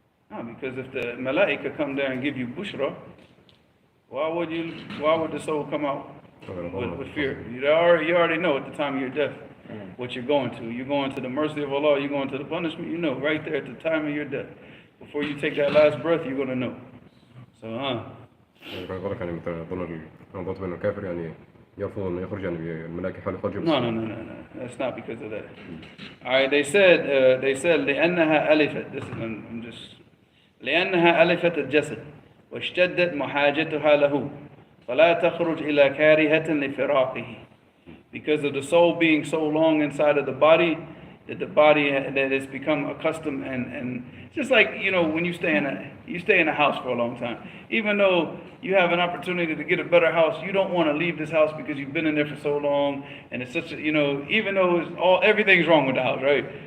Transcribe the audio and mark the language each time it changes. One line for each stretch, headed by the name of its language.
English: No, because if the malaika come there and give you bushra, why would the soul come out with fear? You already know at the time of your death what you're going to. You're going to the mercy of Allah, you're going to the punishment, right there at the time of your death. before you take that last breath, you're gonna know. So,
Arabic: يعني كان قولك يعني مثلا أظن الضغط بأنه كافر يعني يرفض أن يخرج يعني الملائكة يحاول يخرج
English: no. That's not because of that. All right, they said
Arabic: لأنها ألفت.
English: This is, I'm just
Arabic: لأنها ألفت الجسد واشتدت محاجتها له فلا تخرج إلى كارهة لفراقه.
English: Because of the soul being so long inside of the body, that the body that has become accustomed and just like, you know, when you stay in a house for a long time, even though you have an opportunity to get a better house, you don't want to leave this house because you've been in there for so long, and it's such a, you know, even though everything's wrong with the house, right?